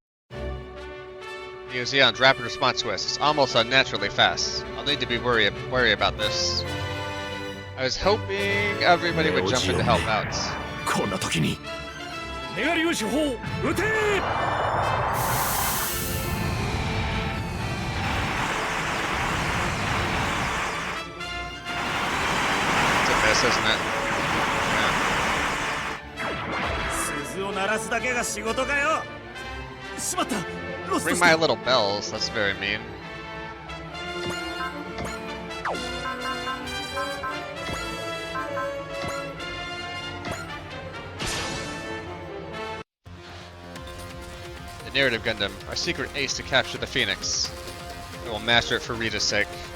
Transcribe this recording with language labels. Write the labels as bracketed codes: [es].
[en] Neo Zeon's rapid response twist is almost unnaturally fast. I'll need to be wary about this. I was hoping everybody would jump in to help out. [ja] こんな時にメガ粒子砲撃て [en] It's a miss, isn't it? [ja] 鈴を鳴らすだけが仕事かよしまった [en] Ring my little bells, that's very mean. The narrative Gundam, our secret ace to capture the Phoenix. We will master it for Rita's sake.